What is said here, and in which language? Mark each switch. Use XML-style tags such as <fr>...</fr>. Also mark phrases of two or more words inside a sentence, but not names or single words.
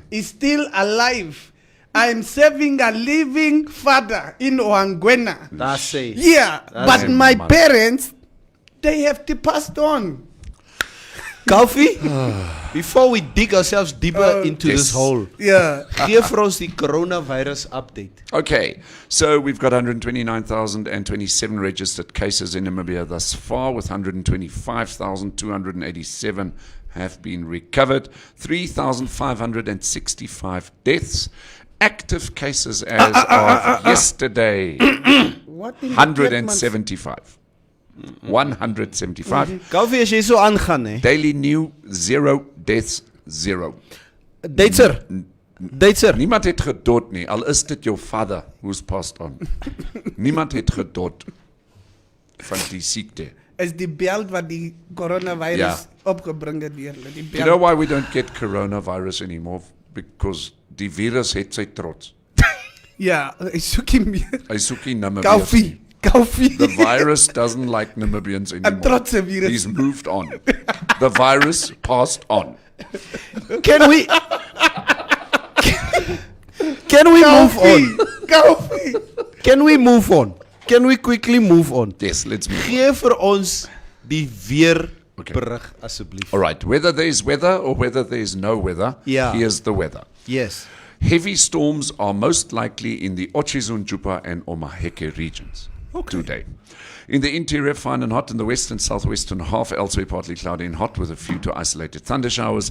<en>is still alive. I am serving a living father in Oangwena. That's it. Yeah, That's but my man. parents, they have to pass on. Kofi, before we dig ourselves deeper into Yes. this hole, Yeah.</en> <af>gee vir ons die</af> <en>coronavirus update. Okay, so we've got 129,027 registered cases in Namibia thus far, with 125,287 have been recovered, 3,565 deaths, active cases as of yesterday, What in the 175. 175. Kofi,</en> <af>as jy so aangaan, hè?</af> <en>Daily new, 0 deaths, 0.</en> <af>Duitser. Niemand het gedood nie, al is dit</af> <en>your father who's passed on.</en> <af>Niemand het gedood van die siekte. Is die beeld wat die coronavirus Ja. opgebring het weer. Die</af> <en>You know</en> <af>beeld.</af> <en>why we don't get coronavirus anymore?</en> <af>Because die virus het sy trots. Ja, hy soek nie meer. Hy soek nie Namibiërs Koffie. nie. Koffie.</af> <en>The virus doesn't like Namibians</en> <af>Een</af> <en>anymore.</en> <af>trotse virus.</af> <en>He's moved on. The virus passed on. Can we move on? Koffie. Can we move on? Can we quickly move on? Yes, let's move on.</en> <af>Gee vir ons die weer Okay. berig asseblief.</af> <en>All right, whether there's weather or whether there's no weather, Yeah. here's the weather. Yes. Heavy storms are most likely in the Otjizunjupa and Omaheke regions today. In the interior, fine and hot. In the western, southwestern half, elsewhere partly cloudy and hot with a few to isolated thunder showers.</en>